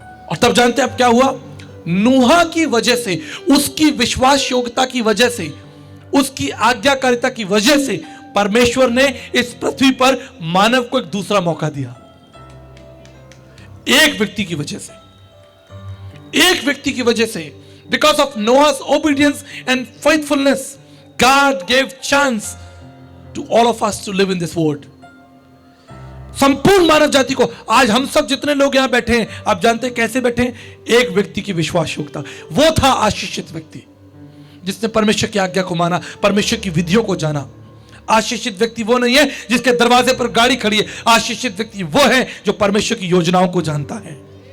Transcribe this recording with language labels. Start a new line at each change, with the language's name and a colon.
Hindi: और तब जानते हैं अब क्या हुआ? नूहा की वजह से, उसकी विश्वास योग्यता की वजह से, उसकी आज्ञाकारिता की वजह से परमेश्वर ने इस पृथ्वी पर मानव को एक दूसरा मौका दिया। एक व्यक्ति की वजह से,
English: एक व्यक्ति की वजह से, because of Noah's obedience and faithfulness, God gave chance to all of us to live in this world.
Hindi: संपूर्ण मानव जाति को, आज हम सब जितने लोग यहां बैठे हैं, आप जानते हैं कैसे बैठे हैं? एक व्यक्ति की विश्वास योग्यता। वो था आशीषित व्यक्ति जिसने परमेश्वर की आज्ञा को माना, परमेश्वर की विधियों को जाना। आशीषित व्यक्ति वो नहीं है जिसके दरवाजे पर गाड़ी खड़ी है। आशीषित व्यक्ति वो है जो परमेश्वर की योजनाओं को जानता है।